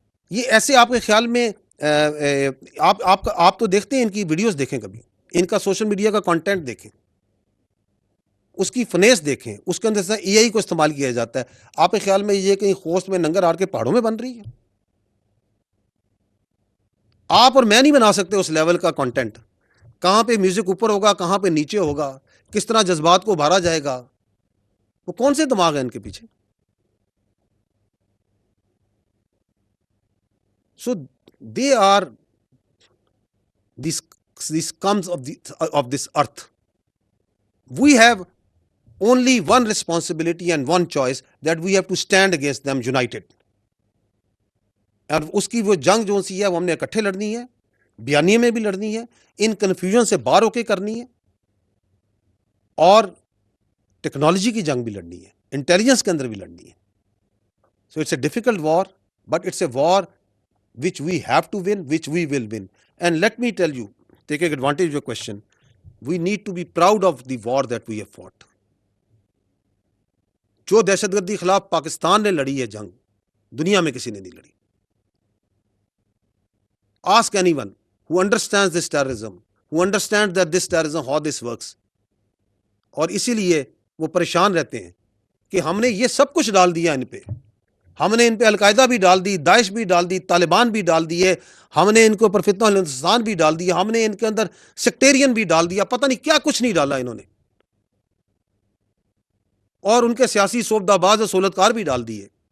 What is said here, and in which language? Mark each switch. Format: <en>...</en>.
<ur>یہ ایسے آپ کے خیال میں آپ تو دیکھتے ہیں، ان کی ویڈیوز دیکھیں، کبھی ان کا سوشل میڈیا کا کانٹینٹ دیکھیں، اس کی فنیس دیکھیں، اس کے اندر سے اے آئی کو استعمال کیا جاتا ہے۔ آپ کے خیال میں یہ کہیں خوست میں ننگر ہار کے پہاڑوں میں بن رہی ہے؟ آپ اور میں نہیں بنا سکتے اس لیول کا کانٹینٹ۔ کہاں پہ میوزک اوپر ہوگا، کہاں پہ نیچے ہوگا، کس طرح جذبات کو ابھارا جائے گا، وہ کون سے دماغ ہیں ان کے پیچھے؟</ur> <en>So they are these scums of this earth. We have only one responsibility and one choice, that we have to stand against them united.</en> <ur>اور اس کی وہ جنگ جو سی ہے وہ ہم نے اکٹھے لڑنی ہے, بیانیے میں بھی لڑنی ہے, ان کنفیوژن سے باہر ہو کے کرنی ہے, اور ٹیکنالوجی کی جنگ بھی لڑنی ہے, انٹیلیجنس کے اندر بھی لڑنی ہے.</ur> <en>So it's a difficult war, but it's a war which we have to win, which we will win. And let me tell you, taking advantage of your question, we need to be proud of the war that we have fought.</en> <ur>جو دہشت گردی خلاف پاکستان نے لڑی ہے جنگ, دنیا میں کسی نے نہیں لڑی.</ur> <en>Ask anyone who understands this terrorism, who understands that this terrorism, how this works.</en> <ur>اور اسی لیے وہ پریشان رہتے ہیں کہ ہم نے یہ سب کچھ ڈال دیا ان پہ. ہم نے ان پہ القاعدہ بھی ڈال دی, داعش بھی ڈال دی, طالبان بھی ڈال دیے, ہم نے ان کے اوپر فتنہ الانسان بھی ڈال دیا, ہم نے ان کے اندر سیکٹیرین بھی ڈال دیا, پتہ نہیں کیا کچھ نہیں ڈالا انہوں نے, اور ان کے سیاسی سوبدہ باز اور سہولتکار بھی ڈال دیے.</ur>